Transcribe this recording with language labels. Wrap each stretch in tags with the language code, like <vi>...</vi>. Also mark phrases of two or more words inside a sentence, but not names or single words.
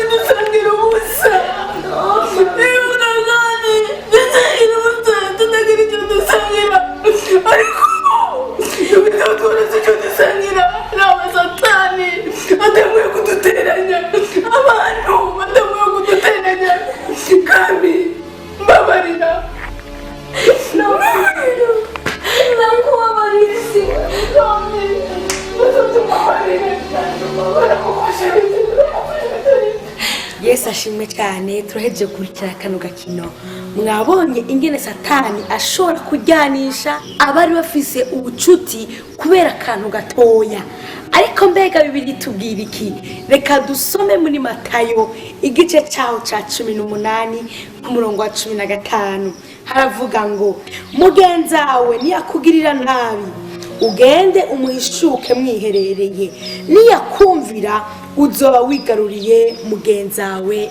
<rn>dusangira ubusa ibuka kandi dusangira ubusa tutagira icyo dusangira ariko ibyo twarazi icyo dusangira nawe satani ateguye kuduteranya abantu bateguye kuduteranya kandi mbabarira nakubabarira isi kandi Yesu ashimwe cyane turahejeje gukurikira kano gakino mwabonye ingene satani ashobora kujyanisha abari bafise ubucuti kubera akantu gatoya ariko mbega bibiri tubwira iki reka dusome muri Matayo igice cyaho ca 18 ku murongo wa 15 haravuga ngo mugenzawe niyakugirira nabi ugende umuhishuke mwiherereye niyakumvira uzoba wigaruriye mugenzawe.</rn>